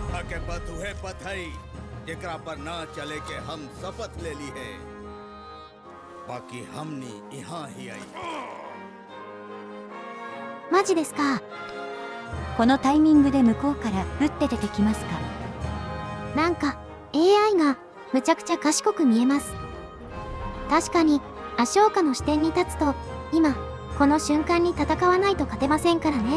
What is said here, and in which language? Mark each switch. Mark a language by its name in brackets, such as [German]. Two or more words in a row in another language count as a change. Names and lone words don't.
[Bhojpuri] के बतुहे पथई जेकरा पर ना चले के हम शपथ ले ली है बाकी हमनी यहाँ ही आई [Japanese] マジですか。このタイミングで向こうから打って出てきますか。なんか AI がむちゃくちゃ賢く見えます。確かにアショーカの視点に立つと今この瞬間に戦わないと勝てませんからね。